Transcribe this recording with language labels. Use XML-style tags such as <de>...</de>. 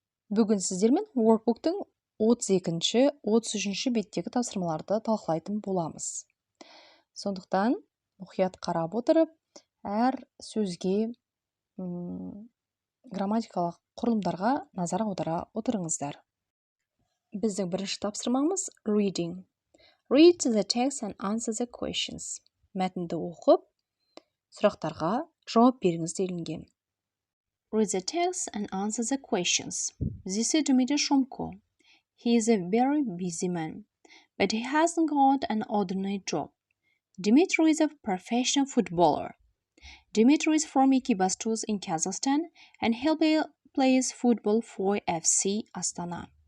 <kk>Бүгін сіздермен Workbook'тың 32-ші, 33-ші беттегі тапсырмаларды талқылайтын боламыз. Сондықтан мұқият қарап отырып, әр сөзге, грамматикалық құрылымдарға назар аудара отырыңыздар. Біздің бірінші тапсырмамыз reading.</kk> <en>Read the text and answer the questions.</en> <kk>Мәтінді оқып, сұрақтарға жауап беріңіз делінген.</kk> <en>Read the text and answer the questions. This is Dmitry Shumko. He is a very busy man, but he hasn't got an ordinary job. Dmitry is a professional footballer. Dmitry is from Ekibastuz in Kazakhstan and he plays football for FC Astana.</en>